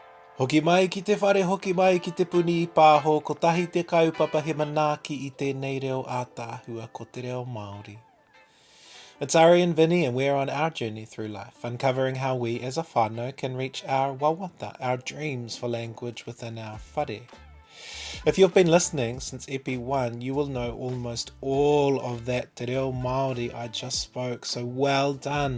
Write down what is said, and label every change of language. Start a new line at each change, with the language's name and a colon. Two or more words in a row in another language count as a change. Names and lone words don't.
Māori: Hoki mai ki te whare, hoki mai ki te puni I pāho, ko tahi te kaupapa he manaaki I tēnei reo ātāhua ko te reo Māori.
English: It's Ari and Vinny, and we're on our journey through life, uncovering how we as a whānau can reach our wawata, our dreams for language within our whare. If you've been listening since Epi 1, you will know almost all of that
Māori: te reo Māori
English: I just spoke, so well done.